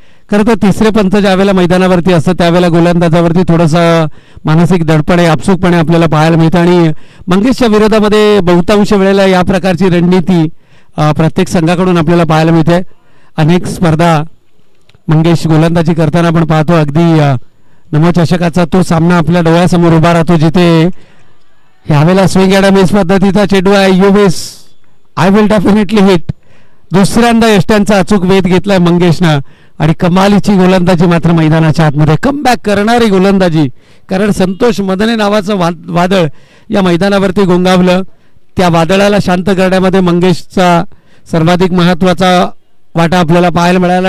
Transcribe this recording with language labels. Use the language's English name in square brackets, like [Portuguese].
[Marathi] खरं तर तिसरे पंच ज्या वेळेला मैदानावरती असतं त्यावेळेला गोलंदाजावरती थोडंसं मानसिक दडपणे आपसुकपणे आपल्याला पाहायला मिळतं आणि मंगेशच्या विरोधामध्ये बहुतांश वेळेला या प्रकारची रणनीती प्रत्येक संघाकडून आपल्याला पाहायला मिळते. अनेक स्पर्धा मंगेश गोलंदाजी करताना आपण पाहतो. अगदी नमो चषकाचा तो सामना आपल्या डोळ्यासमोर उभा राहतो जिथे ह्यावेळेला स्विंग अँड मिस पद्धतीचा चेंडू आहे. [English] You miss I will definitely hit. [Marathi] दुसऱ्यांदा यष्ट्यांचा अचूक वेध घेतलाय मंगेशनं आणि कमालीची गोलंदाजी मात्र मैदानाच्या आतमध्ये कमबॅक करणारी गोलंदाजी. कारण संतोष मदने नावाचं वादळ या मैदानावरती गोंगावलं. त्या वादळाला शांत करण्यामध्ये मंगेशचा सर्वाधिक महत्त्वाचा वाटा आपल्याला पाहायला मिळाला.